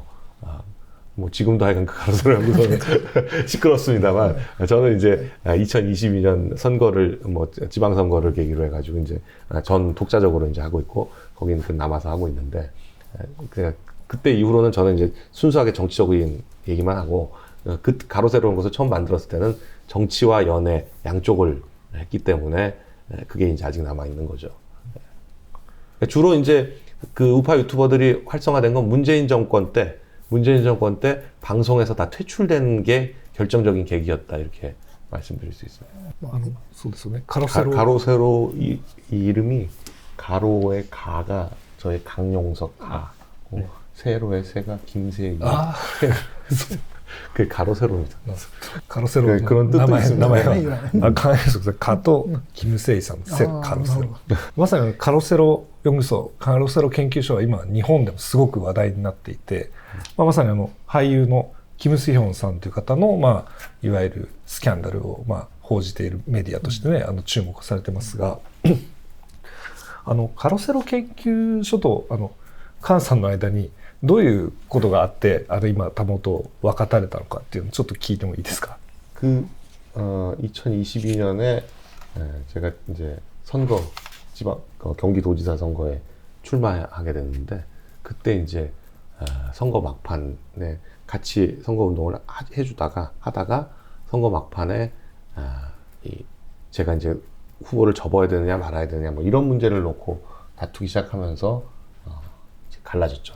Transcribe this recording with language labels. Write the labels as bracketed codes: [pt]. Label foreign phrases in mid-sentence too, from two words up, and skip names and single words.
[ko] 뭐 지금도 하여간 그 가로세로 연구소는 시끄럽습니다만 저는 이제 2022년 선거를 뭐 지방선거를 계기로 해가지고 이제 전 독자적으로 이제 하고 있고 거기는 남아서 하고 있는데 그때 이후로는 저는 이제 순수하게 정치적인 얘기만 하고 그 가로세로 연구소 처음 만들었을 때는 정치와 연애 양쪽을 했기 때문에 그게 이제 아직 남아 있는 거죠. 주로 이제 그 우파 유튜버들이 활성화된 건 문재인 정권 때 방송에서 다 퇴출된 게 결정적인 계기였다 이렇게 말씀드릴 수 있습니다. [ja] そうですよね。 [ko] 가로세로 이 이름이 가로의 가가 저의 강용석 가, 세로의 세가 김세희. あ 그 가로 세로입니다. [ja] カロセロ [ko] 네, 그런 뜻도 [ja] 名前 [ko] 있습니다. [ja] 名前ねはカカとキム・セイさんセあーカロセロなるほまさにカロセロ読むとカロセロ研究所は今日本でもすごく話題になっていて、まさに俳優のキム・スヒョンさんという方の、いわゆるスキャンダルを、報じているメディアとしてね、注目されてますがカロセロ研究所とカンさんの間にどういうことがあって今たもと分かたれたのかっていうのをちょっと聞いてもいいですか。 [ko] 2022년에 제가 이제 선거 지방 경기도지사 선거에 출마하게 됐는데 그때 이제 선거 막판에 같이 선거 운동을 하다가 선거 막판에 제가 이제 후보를 접어야 되느냐 말아야 되느냐 뭐 이런 문제를 놓고 다투기 시작하면서 이제 갈라졌죠.